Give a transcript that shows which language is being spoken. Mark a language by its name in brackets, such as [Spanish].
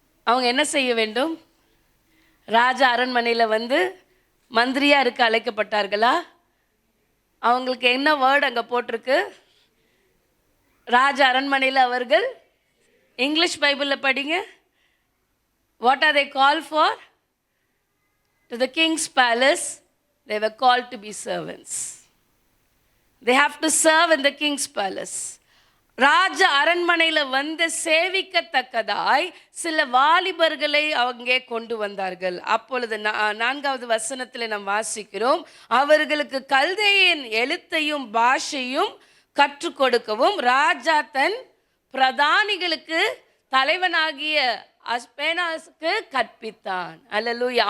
[Tamil] அவங்க என்ன செய்ய வேண்டும்? ராஜா அரண்மனையில் வந்து மந்திரியாக இருக்க அழைக்கப்பட்டார்களா? அவங்களுக்கு என்ன வேர்டு அங்கே போட்டிருக்கு? ராஜா அரண்மனையில் அவர்கள், இங்கிலீஷ் பைபிளில் படிங்க. [English] What are they called for? To the king's palace, they were called to be servants. They have to serve in the king's palace. [Tamil] ராஜ அரண்மனையில் வந்து சேவிக்கத்தக்கதாய் சில வாலிபர்களை அங்கே கொண்டு வந்தார்கள். அப்பொழுது 4வது வசனத்தில் நாம் வாசிக்கிறோம், அவர்களுக்கு கல்தேயின் எழுத்தையும் பாஷையும் கற்றுக் கொடுக்கவும் ராஜா தன் பிரதானிகளுக்கு தலைவனாகிய அஸ்பேனாஸுக்கு கற்பித்தான். அல்லேலூயா.